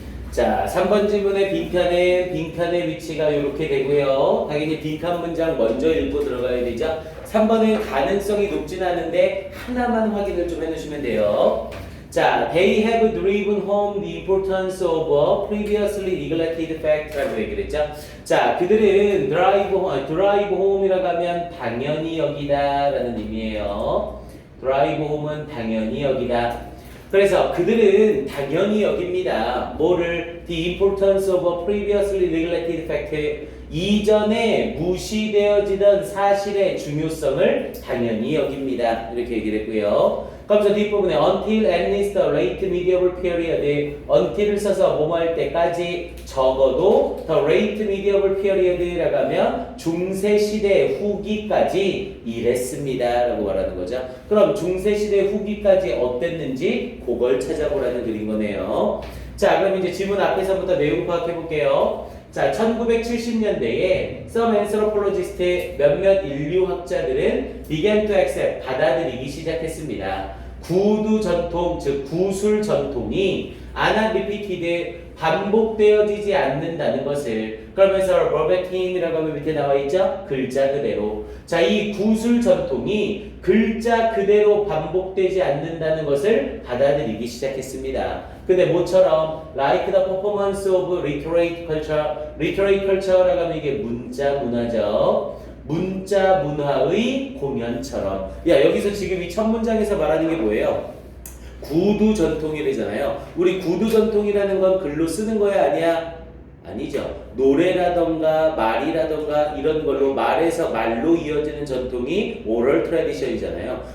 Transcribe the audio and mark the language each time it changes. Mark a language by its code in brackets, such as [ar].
[ko] 자, 3번 지문의 빈칸의 위치가 이렇게 되고요. 당연히 빈칸 문장 먼저 읽고 들어가야 되죠. 3번은 가능성이 높진 않은데 하나만 확인을 좀 해놓으시면 돼요. [en] 자, they have driven home the importance of a previously neglected fact [ko] 라고 얘기를 했죠. 자, 그들은 drive home이라고 하면 당연히 여기다 라는 의미예요. drive home은 당연히 여기다. 그래서 그들은 당연히 여깁니다. 뭐를? [en] The importance of a previously neglected fact. [ko] 이전에 무시되어지던 사실의 중요성을 당연히 여깁니다. 이렇게 얘기를 했고요. 그러면서 뒷부분에 [en] until at least the late medieval period, [ko] until을 써서 뭐뭐 할 때까지 적어도 [en] the late medieval period [ko] 라고 하면 중세시대 후기까지 이랬습니다 라고 말하는 거죠. 그럼 중세시대 후기까지 어땠는지 그걸 찾아보라는 글인 거네요. 자, 그럼 이제 지문 앞에서부터 내용 파악해 볼게요. 자, 1970년대에 [en] some anthropologists [ko] 몇몇 인류학자들은 [en] began to accept [ko] 받아들이기 시작했습니다. 구두 전통, 즉 구술 전통이 [en] not repeated [ko] 반복되어지지 않는다는 것을 그러면서 verbatim이라고 하면 밑에 나와 있죠? 글자 그대로. 자, 이 구술 전통이 글자 그대로 반복되지 않는다는 것을 받아들이기 시작했습니다. 근데 뭐처럼 [en] like the performance of literary culture, literary culture라고 하면 [ko] 이게 문자 문화죠. 문자 문화의 공연처럼. 야, 여기서 지금 이 첫 문장에서 말하는 게 뭐예요? 구두 전통이래잖아요. 우리 구두 전통이라는 건 글로 쓰는 거야 아니야? 아니죠. 노래라던가 말이라던가 이런 걸로 말에서 말로 이어지는 전통이 오럴 트래디션이잖아요.